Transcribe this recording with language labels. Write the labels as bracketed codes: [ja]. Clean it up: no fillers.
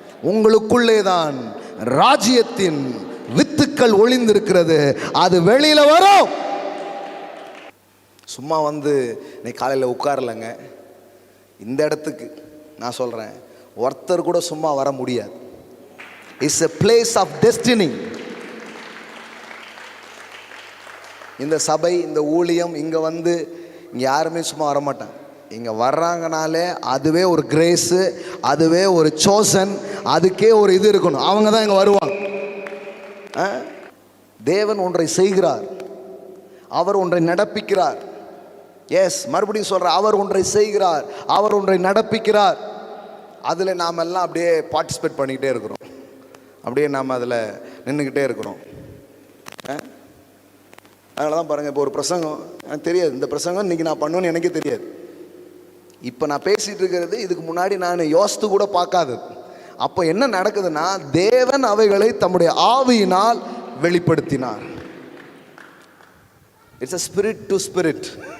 [ta] உங்களுக்குள்ளே தான் ராஜ்யத்தின் வித்துக்கள் ஒளிந்திருக்கிறது, அது வெளியில வரும். சும்மா வந்து நீ காலையில் உட்காரலங்க. இந்த இடத்துக்கு நான் சொல்றேன், ஒருத்தர் கூட சும்மா வர முடியாது. [en] It's a place of destiny. [ta] இந்த சபை, இந்த ஊழியம், இங்க வந்து இங்க யாருமே சும்மா வரமாட்டாங்க. இங்க வர்றாங்கனாலே அதுவே ஒரு கிரேஸு, அதுவே ஒரு சோசன், அதுக்கே ஒரு இது இருக்கணும். அவங்க தான் இங்க வருவாங்க. தேவன் ஒன்றை செய்கிறார், அவர் ஒன்றை நடப்பிக்கிறார். எஸ், மறுபடியும் சொல்ற, அவர் ஒன்றை செய்கிறார், அவர் ஒன்றை நடப்பிக்கிறார். அதில் நாம் எல்லாம் அப்படியே பார்ட்டிசிபேட் பண்ணிக்கிட்டே இருக்கிறோம், அப்படியே நாம் அதில் நின்றுக்கிட்டே இருக்கிறோம். அதனால தான் பாருங்கள், இப்போ ஒரு பிரசங்கம் எனக்கு தெரியாது, இந்த பிரசங்கம் இன்றைக்கி நான் பண்ணுவேன்னு எனக்கே தெரியாது. இப்போ நான் பேசிகிட்டு இருக்கிறது இதுக்கு முன்னாடி நான் யோசித்து கூட பார்க்காதது. அப்போ என்ன நடக்குதுன்னா, தேவன் அவைகளை தம்முடைய ஆவியினால் வெளிப்படுத்தினார். [en] It's a spirit to spirit.